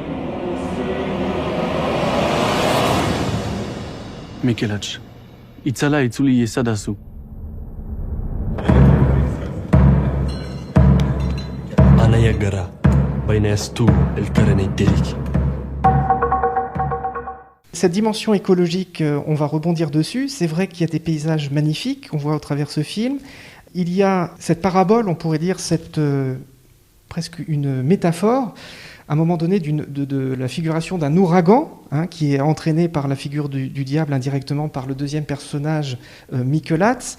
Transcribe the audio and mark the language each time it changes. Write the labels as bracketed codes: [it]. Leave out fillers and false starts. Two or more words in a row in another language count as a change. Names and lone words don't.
[eu] Michelats, itzala itzuli ezadazu. Anaiak gara, baina ez du elkarren eiterik. [fr] cette dimension écologique, on va rebondir dessus. C'est vrai qu'il y a des paysages magnifiques qu'on voit au travers de ce film. Il y a cette parabole, on pourrait dire presque une métaphore, à un moment donné de la figuration d'un ouragan, qui est entraîné par la figure du diable indirectement par le deuxième personnage, Mikelatz.